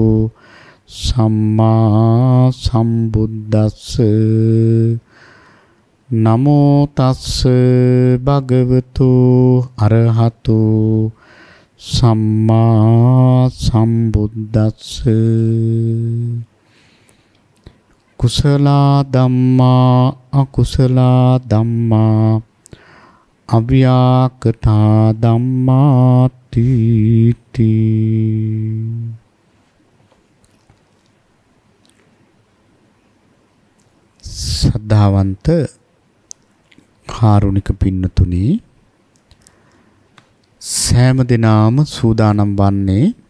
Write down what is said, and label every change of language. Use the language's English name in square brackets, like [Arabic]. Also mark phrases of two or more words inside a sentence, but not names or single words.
[Pali] සම්මා සම්බුද්දස්ස නමෝ තස්ස භගවතු අරහතු සම්මා සම්බුද්දස්ස කුසල ධම්මා අකුසල ධම්මා අව්‍යාකතා ධම්මා තීති. [Sinhala] සද්ධාවන්ත කාරුණික පින්නතුනි, සෑම දිනම සූදානම් වන්නේ